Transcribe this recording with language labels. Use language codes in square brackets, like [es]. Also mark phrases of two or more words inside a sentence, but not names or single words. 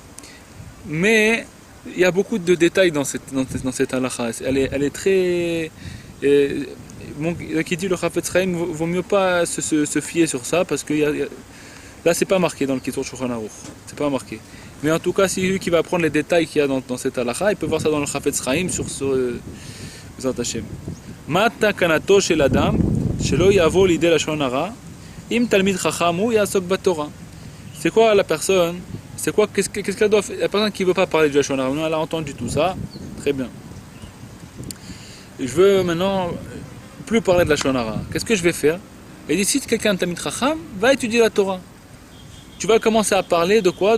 [fr] Mais il y a beaucoup de détails dans cette halakha. Elle est très... qui dit le Chafetz Chaim, vaut mieux pas se fier sur ça parce que là c'est pas marqué dans le Kitur Shulchan Aruch, c'est pas marqué. Mais en tout cas, si lui qui va prendre les détails qu'il y a dans cette halakha, il peut voir ça dans le Chafetz Chaim sur [he] בעזרת השם. מה תקנתו של אדם שלא יבוא לידי לשון הרע אם תלמיד חכם הוא יעסוק בתורה. [fr] C'est quoi la personne? C'est quoi qu'est-ce qu'elle doit faire? La personne qui veut pas parler du [he] לשון הרע, [fr] elle a entendu tout ça, très bien. Je veux maintenant plus parler de la [he] לשון הרע. [fr] Qu'est-ce que je vais faire? Et dit, si quelqu'un [he] תלמיד חכם, [fr] va étudier la Torah. Tu vas commencer à parler de quoi?